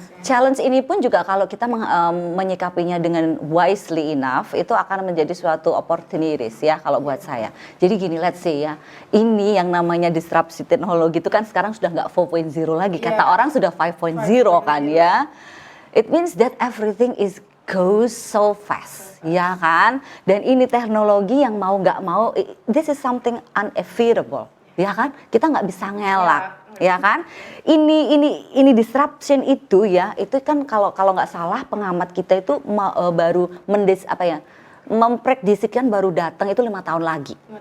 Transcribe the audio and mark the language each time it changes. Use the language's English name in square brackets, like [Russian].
[Indonesian] Challenge ini pun juga kalau kita menyikapinya dengan [English] wisely enough, [Indonesian] itu akan menjadi suatu opportunities ya kalau buat saya. Jadi gini, [English] let's say [Indonesian] ya, ini yang namanya disrupsi teknologi itu kan sekarang sudah nggak 4.0 lagi, kata orang sudah 5.0 kan ya. [English] It means that everything is goes so fast, [Indonesian] ya kan? Dan ini teknologi yang mau nggak mau, [English] this is something unavoidable, [Indonesian] ya kan? Kita nggak bisa ngelak, ya kan? Ini disruption itu ya, itu kan kalau nggak salah pengamat kita itu baru memprediksikan baru datang itu 5 tahun lagi.